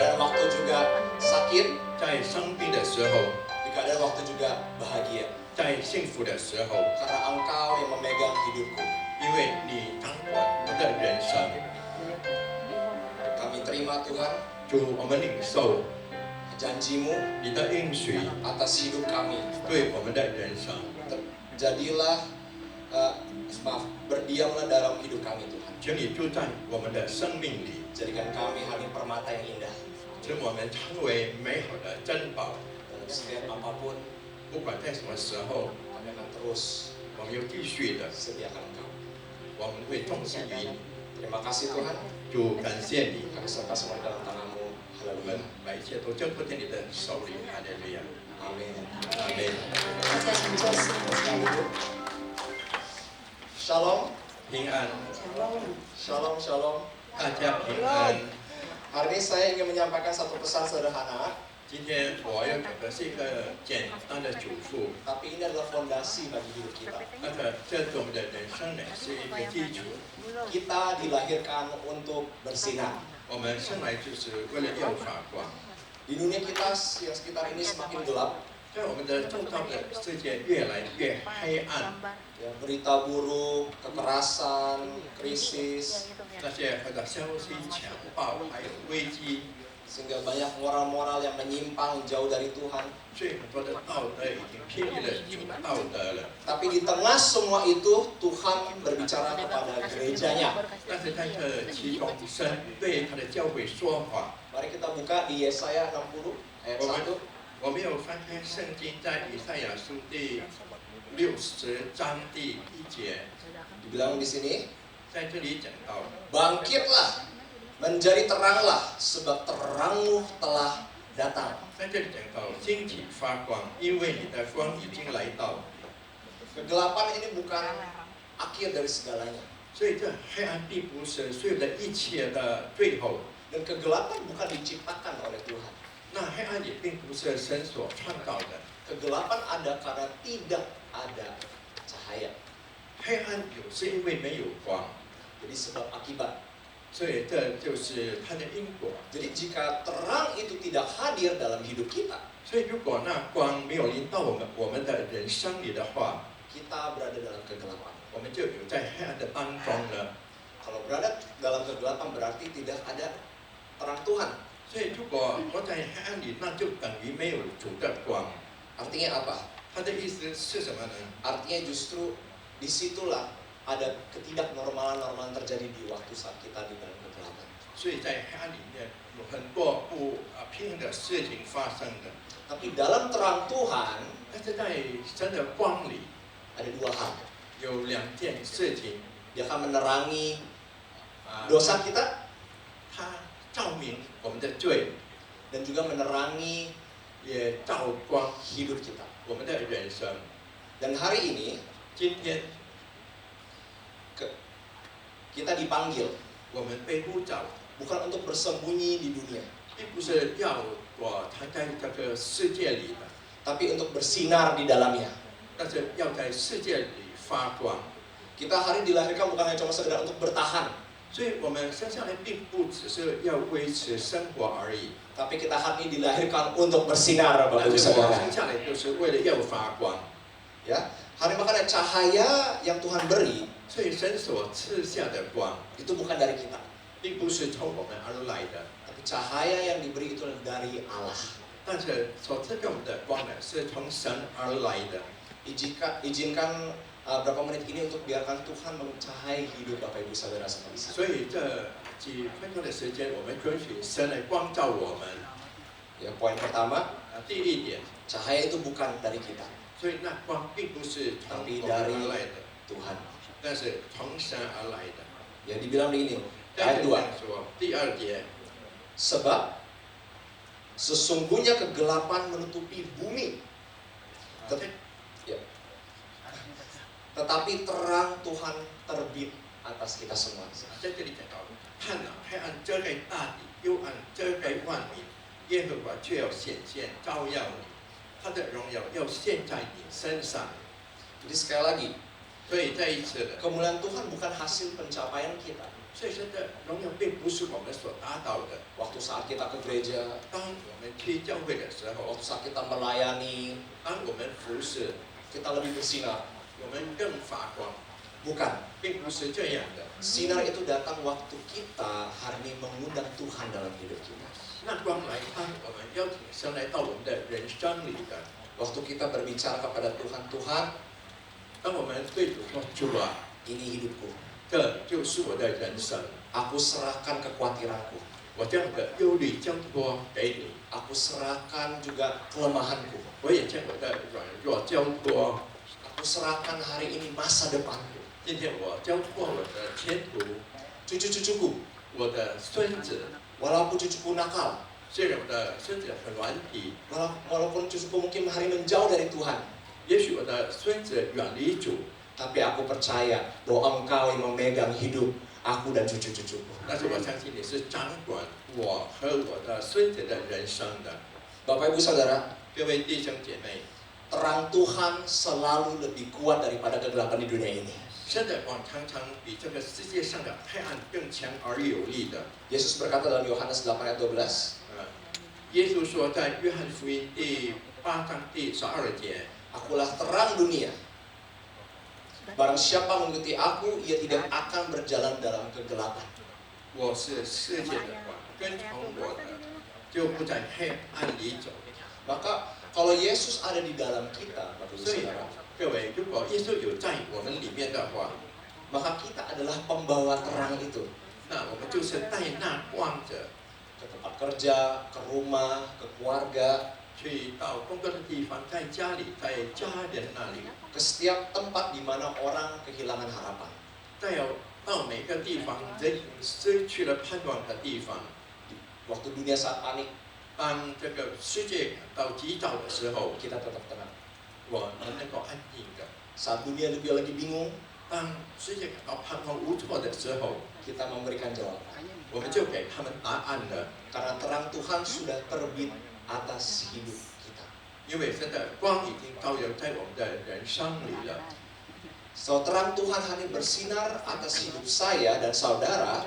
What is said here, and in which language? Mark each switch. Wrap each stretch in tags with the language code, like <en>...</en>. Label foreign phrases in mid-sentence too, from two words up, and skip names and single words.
<id>waktu juga sakit,</id> <zh>在生病的时候，</zh> <id>juga ada waktu juga bahagia.</id> <zh>在幸福的时候，</zh> <id>Karena Engkau yang memegang hidupku.</id> <zh>因为你掌管我的人生。</zh> <id>Kami terima Tuhan</id> <zh>主，我们领受</zh> <id>janji-Mu</id> <zh>你的应许</zh> <id>atas hidup kami.</id> <zh>对我们的人生。</zh> <id>Jadilah, berdiamlah dalam hidup kami Tuhan.</id> <zh>请你住在我们的生命里，</zh> <id>Jadikan kami hari permata yang indah.</id> <zh>使我们成为美好的珍宝。</zh> <id>Dalam setiap apapun,</id> <zh>不管在什么时候，</zh> <id>kami akan terus</id> <zh>我们又继续的，</zh> <id>sediakan Engkau.</id> <zh>我们会重视于你。</zh> <id>Terima kasih Tuhan.</id> <zh>主，感谢你，</zh> <id>Kami serahkan semua di dalam tangan-Mu.</id> <zh>我们</zh> <id>Haleluya.</id> <zh>把一切都交托在你的手里。哈利路亚，</zh> <id>Amin.</id> <zh>阿门。大家请坐下。</zh> <id>Shalom.</id> <zh>平安，</zh> <id>Shalom, shalom.</id> <zh>大家平安。</zh> <id>Hari ini saya ingin menyampaikan satu pesan sederhana,</id> <zh>今天我要讲的是一个简单的嘱咐，</zh> <id>tapi ini adalah fondasi bagi hidup kita.</id> <zh>那个这对我们的人生呢是一个基础。</zh> <id>Kita dilahirkan untuk bersinar.</id> <zh>我们生来就是为了要发光，</zh> <id>Di dunia kita yang sekitar ini semakin gelap,</id> <zh>在我们的周遭的世界越来越黑暗，</zh> <id>ya, berita buruk, kekerasan, krisis,</id> <zh>那些或者消息强暴，还有危机，</zh> <id>sehingga banyak moral-moral yang menyimpang jauh dari Tuhan.</id> <zh>所以很多的道德已经偏离了主的道德了。</zh> <id>Tapi di tengah semua itu, Tuhan berbicara kepada gerejanya.</id> <zh>但是在这其中，神对他的教会说话。</zh> <id>Mari kita buka di Yesaya 60 ayat 1.</id> <zh>我们有翻开圣经，在以赛亚书第60章第1节，</zh> <id>Dibilang di sini,</id> <zh>在这里讲到。</zh> <id>bangkitlah, menjadi teranglah, sebab terangmu telah datang.</id> <zh>在这里讲到兴起发光，因为你的光已经来到，</zh> <id>Kegelapan ini bukan akhir dari segalanya.</id> <zh>所以这黑暗并不是所有的一切的最后。</zh> <id>Dan kegelapan bukan diciptakan oleh Tuhan.</id> <zh>那黑暗也并不是神所创造的，</zh> <id>Kegelapan ada karena tidak ada cahaya.</id> <zh>黑暗有是因为没有光，</zh> <id>Jadi sebab akibat.</id> <zh>所以这就是它的因果。</zh> <id>Jadi jika terang itu tidak hadir dalam hidup kita,</id> <zh>所以如果那光没有临到我们的人生里的话，</zh> <id>kita berada dalam kegelapan.</id> <zh>我们就有在黑暗的当中了。</zh> <id>Kalau berada dalam kegelapan berarti tidak ada terang Tuhan.</id> <zh>所以如果活在黑暗里，那就等于没有主的光。</zh> <id>Artinya apa?</id> <zh>它的意思是什么呢？</zh> <id>Artinya justru disitulah ada ketidaknormalan-normalan terjadi di waktu saat kita di dalam kegelapan.</id> <zh>所以在黑暗里面有很多不平衡的事情发生的。</zh> <id>Tapi dalam terang Tuhan</id> <zh>但是在神的光里</zh> <id>ada dua hal.</id> <zh>有两件事情，</zh> <id>Dia akan menerangi</id> <zh>啊，</zh> <id>dosa kita</id> <zh>它照明我们的罪，</zh> <id>dan juga menerangi</id> <zh>也照光</zh> <id>hidup kita.</id> <zh>我们的人生。</zh> <id>Dan hari ini</id> <zh>今天</zh> <id>kita dipanggil</id> <zh>我们被呼召，</zh> <id>bukan untuk bersembunyi di dunia,</id> <zh>并不是要我他在这个世界里的，</zh> <id>tapi untuk bersinar di dalamnya.</id> <zh>但是要在世界里发光。</zh> <id>Kita hari dilahirkan bukan hanya cuma sekedar untuk bertahan,</id> <zh>所以我们生下来并不只是要维持生活而已，</zh> <id>tapi kita hari ini dilahirkan untuk bersinar,</id> <zh>但</zh> <id>Bapak Ibu</id> <zh>是我们</zh> <id>Saudara.</id> <zh>生下来就是为了要发光。</zh> <id>Ya, hari makanya cahaya yang Tuhan beri</id> <zh>所以神所赐下的光，</zh> <id>itu bukan dari kita,</id> <zh>并不是从我们而来的，</zh> <id>tapi cahaya yang diberi itu dari Allah.</id> <zh>但是所赐给我们的光呢，是从神而来的。</zh> <id>Izinkan berapa menit ini untuk biarkan Tuhan mencahayai hidup Bapak Ibu Saudara semua di sini.</id> <zh>所以这几分钟的时间，我们允许神来光照我们。</zh> <id>Ya, poin pertama,</id> <zh>第一点，</zh> <id>cahaya itu bukan dari kita,</id> <zh>所以那光并不是从我</zh> <id>tapi</id> <zh>们</zh> <id>dari</id> <zh>而来的，</zh> <id>Tuhan.</id> <zh>但是从神而来的。</zh> <id>Ya, dibilang begini,</id> <zh>但</zh> <id>ayat</id> <zh>是这</zh> <id>2.</id> <zh>样说，第二节，</zh> <id>Sebab sesungguhnya kegelapan menutupi bumi,</id> <zh>这</zh> <id>tetapi terang Tuhan terbit atas kita semua.</id> <zh>在这里讲到，看啊，黑暗遮盖大地，幽暗遮盖万民，耶和华却要显现，照耀你，他的荣耀要现在你身上。</zh> <id>Jadi sekali lagi,</id> <zh>所以再一次的，</zh> <id>kemuliaan Tuhan bukan hasil pencapaian kita,</id> <zh>所以神的荣耀并不是我们所达到的。</zh> <id>Waktu saat kita ke gereja,</id> <zh>当我们去教会的时候，</zh> <id>waktu saat kita melayani,</id> <zh>当我们服侍，</zh> <id>kita lebih bersinar.</id> <zh>我们更发光，</zh> <id>Bukan.</id> <zh>并不是这样的。</zh> <id>Sinar itu datang waktu kita hari ini mengundang Tuhan dalam hidup kita.</id> <zh>那光来，当我们邀请神来到我们的人生里的，</zh> <id>Waktu kita berbicara kepada Tuhan, Tuhan,</id> <zh>当我们对主说：“主啊，</zh> <id>ini hidupku.</id> <zh>这就是我的人生，</zh> <id>Aku serahkan kekhawatiranku.</id> <zh>我将我的忧虑交托给你，</zh> <id>Aku serahkan juga kelemahanku.</id> <zh>我也将我的软弱交托。</zh> <id>Aku serahkan hari ini masa depanku.</id> <zh>今天我交托我的前途，</zh> <id>Cucu-cucuku,</id> <zh>我的孙子，</zh> <id>walaupun cucuku nakal,</id> <zh>虽然我的孙子很顽皮，</zh> <id>walaupun cucuku mungkin hari menjauh dari Tuhan,</id> <zh>也许我的孙子远离主，</zh> <id>tapi aku percaya bahwa Engkau yang memegang hidup aku dan cucu-cucuku.</id> <zh>但是我相信你是掌管我和我的孙子的人生的。</zh> <id>Bapak Ibu Saudara,</id> <zh>各位弟兄姐妹，</zh> <id>terang Tuhan selalu lebih kuat daripada kegelapan di dunia ini.</id> <zh>神的光常常比这个世界上的黑暗更强而有力的。</zh> <id>Yesus berkata dalam Yohanes 8 ayat 12,</id> <zh>耶稣说，在约翰福音第8章第12节，</zh> <id>Akulah terang dunia. Barang siapa mengikuti aku, ia tidak akan berjalan dalam kegelapan.</id> <zh>我是世界的光，跟从我的就不在黑暗里走。</zh> <id>Maka kalau Yesus ada di dalam kita, Bapak Ibu</id> <zh>所以</zh> <id>Saudara,</id> <zh>各位，如果耶稣有在我们里面的话，</zh> <id>maka kita adalah pembawa terang itu.</id> <zh>那我们就是带那光者</zh> <id>Ke tempat kerja, ke rumah, ke keluarga,</id> <zh>去到工作的地方，在家里，在家人那里，</zh> <id>ke setiap tempat di mana orang kehilangan harapan.</id> <zh>再有到每个地方，人失去了盼望的地方。</zh> <id>Waktu dunia saat panik,</id> <zh>当这个世界感到急躁的时候，</zh> <id>kita tetap tenang.</id> <zh>我们能够安静的；</zh> <id>Saat dunia lagi bingung,</id> <zh>当世界感到彷徨无措的时候，</zh> <id>kita memberikan jawaban.</id> <zh>我们就给他们答案了。</zh> <id>Karena terang Tuhan sudah terbit atas hidup kita.</id> <zh>因为神的光已经照耀在我们的人生里了。</zh> <id>So terang Tuhan hari bersinar atas hidup saya dan saudara,</id>